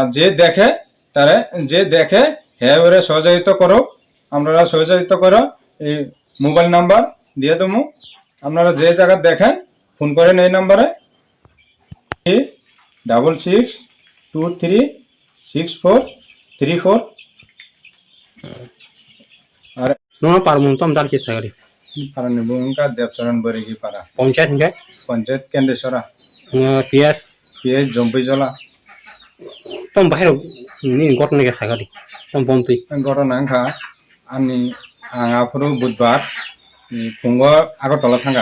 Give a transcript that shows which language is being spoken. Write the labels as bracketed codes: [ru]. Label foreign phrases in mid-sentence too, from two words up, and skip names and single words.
[bn] যে দেখে হ্যাঁ ওরে সহযোগিতা করো, আপনারা সহযোগিতা করো। এই মোবাইল নাম্বার দিয়ে দেবো, আপনারা যে জায়গা দেখেন ফোন করেন এই নাম্বারে 66236434। আর [trp] नोंहा पारमुंतम दार के सागरी पारानि बुंगा देवचरण बरेगी पारा पंचायत केंद्रेश्वरा पीएस जम्पिजला तम बाहेर नि घटना के सागरी तम बंतुई घटना आंखा आंनि आंगाफोर बुधबार फुंगो आगरतला थांगा